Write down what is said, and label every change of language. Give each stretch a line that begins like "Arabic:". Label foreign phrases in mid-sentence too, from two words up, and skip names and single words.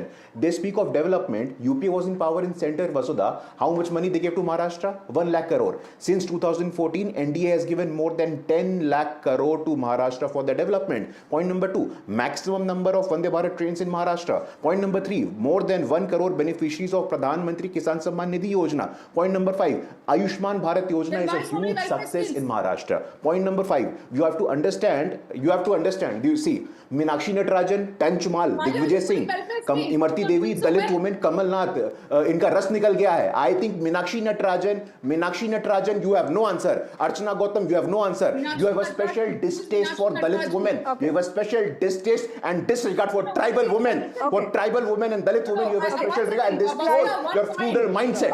English: They speak of development. UP was in power in center, Vasudha. How much money they gave to Maharashtra? 1 lakh crore. Since 2014, NDA has given more than 10 lakh crore to Maharashtra for the development. Point number 2, maximum number of Vande Bharat trains in Maharashtra. Point number 3, more than 1 crore beneficiaries of Pradhan Mantri Kisan Samman Nidhi Yojana. Point number 5, Ayushman Bharat Yojana is a huge success in Maharashtra. Point number 5, you have to understand, do you see, Meenakshi Natarajan, Tanchumal, Digvijay Singh, Imarti Devi, Dalit women,
Hindi: Kamal Nath, इनका रस निकल गया है.
English: I think Meenakshi Natarajan, you have no answer. Archana Gautam, you have no answer. You have a special distaste for Dalit women. You have a special distaste and disregard for tribal women. For tribal women and Dalit women, you have a special regard, and this shows your feudal mindset.